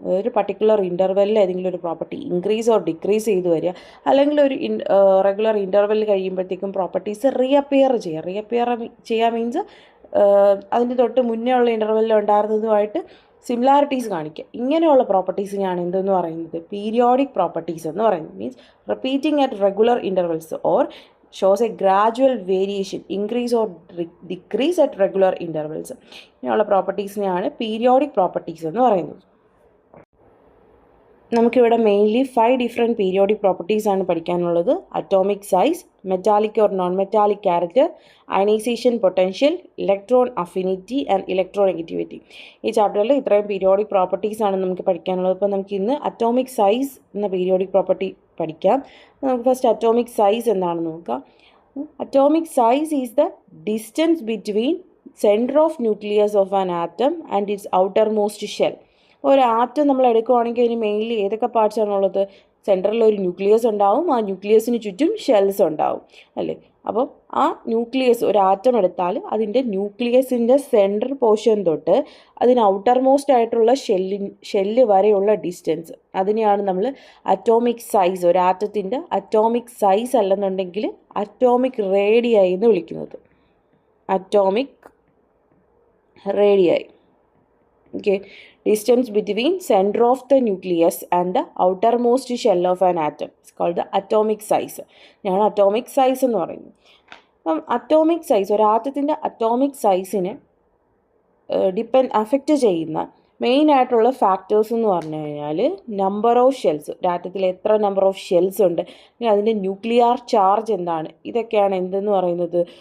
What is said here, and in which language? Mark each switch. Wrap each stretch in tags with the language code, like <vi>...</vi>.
<ml>അതായത് ഒരു പർട്ടിക്കുലർ ഇൻ്റർവെല്ലിൽ ഏതെങ്കിലും ഒരു പ്രോപ്പർട്ടി ഇൻക്രീസ് ഓർ ഡിക്രീസ് ചെയ്ത് വരിക. അല്ലെങ്കിൽ ഒരു റെഗുലർ ഇൻ്റർവെൽ കഴിയുമ്പോഴത്തേക്കും പ്രോപ്പർട്ടീസ് റീഅപ്പിയർ ചെയ്യുക മീൻസ് അതിൻ്റെ തൊട്ട് മുന്നേ ഉള്ള ഇൻ്റർവെല്ലിൽ ഉണ്ടായിരുന്നതുമായിട്ട് സിമിലാരിറ്റീസ് കാണിക്കുക. ഇങ്ങനെയുള്ള പ്രോപ്പർട്ടീസിനെയാണ് എന്തെന്ന് പറയുന്നത്? പീരിയോഡിക് പ്രോപ്പർട്ടീസ് എന്ന് പറയുന്നത്.</ml> <en>Means repeating at regular intervals or shows a gradual variation, increase or decrease at regular intervals.</en> <ml>ഇങ്ങനെയുള്ള പ്രോപ്പർട്ടീസിനെയാണ് പീരിയോഡിക് പ്രോപ്പർട്ടീസ് എന്ന് പറയുന്നത്. നമുക്കിവിടെ മെയിൻലി 5 ഡിഫറെൻറ്റ് പീരിയോഡിക് പ്രോപ്പർട്ടീസ് ആണ് പഠിക്കാനുള്ളത്.</ml> <en>Atomic size, metallic or non metallic character, ionization potential, electron affinity and electronegativity.</en> <ml>ഈ ചാപ്റ്ററിൽ ഇത്രയും periodic properties ആണ് നമുക്ക് പഠിക്കാനുള്ളത്. അപ്പോൾ നമുക്ക് ഇന്ന് അറ്റോമിക് സൈസ് എന്ന പീരിയോഡിക് പ്രോപ്പർട്ടി പഠിക്കാം. നമുക്ക് ഫസ്റ്റ് അറ്റോമിക് സൈസ് എന്താണെന്ന് നോക്കാം.</ml> <en>Atomic size is the distance between centre of nucleus of an atom and its outermost shell.</en> <ml>ഒരു ആറ്റം നമ്മൾ എടുക്കുകയാണെങ്കിൽ അതിന് മെയിൻലി ഏതൊക്കെ പാർട്സ് ആണുള്ളത്? സെൻറ്ററിൽ ഒരു ന്യൂക്ലിയസ് ഉണ്ടാവും, ആ ന്യൂക്ലിയസിന് ചുറ്റും ഷെൽസ് ഉണ്ടാവും അല്ലേ. അപ്പം ആ ന്യൂക്ലിയസ്, ഒരു ആറ്റം എടുത്താൽ അതിൻ്റെ ന്യൂക്ലിയസിൻ്റെ സെൻട്രൽ പോർഷൻ തൊട്ട് അതിന് ഔട്ടർ മോസ്റ്റ് ആയിട്ടുള്ള ഷെല്ല് വരെയുള്ള ഡിസ്റ്റൻസ്, അതിനെയാണ് നമ്മൾ അറ്റോമിക് സൈസ്, ഒരു ആറ്റത്തിൻ്റെ അറ്റോമിക് സൈസ് അല്ലെന്നുണ്ടെങ്കിൽ അറ്റോമിക് റേഡിയായി എന്ന് വിളിക്കുന്നത്. Atomic റേഡിയായി.</ml> <en>Okay, distance between center of the nucleus and the outermost shell of an atom is called the atomic size.</en> <ml>ഞാൻ അറ്റോമിക് സൈസ് എന്ന് പറയുന്നത്. അപ്പം അറ്റോമിക് സൈസ്, ഒരു ആറ്റത്തിൻ്റെ അറ്റോമിക് സൈസിനെ അഫക്റ്റ് ചെയ്യുന്ന മെയിൻ ആയിട്ടുള്ള ഫാക്ടേഴ്സ് എന്ന് പറഞ്ഞു കഴിഞ്ഞാൽ നമ്പർ ഓഫ് ഷെൽസ്, ഒരു ആറ്റത്തിൽ എത്ര നമ്പർ ഓഫ് ഷെൽസ് ഉണ്ട്, അതിൻ്റെ ന്യൂക്ലിയർ ചാർജ് എന്താണ്, ഇതൊക്കെയാണ് എന്തെന്ന് പറയുന്നത്?</ml>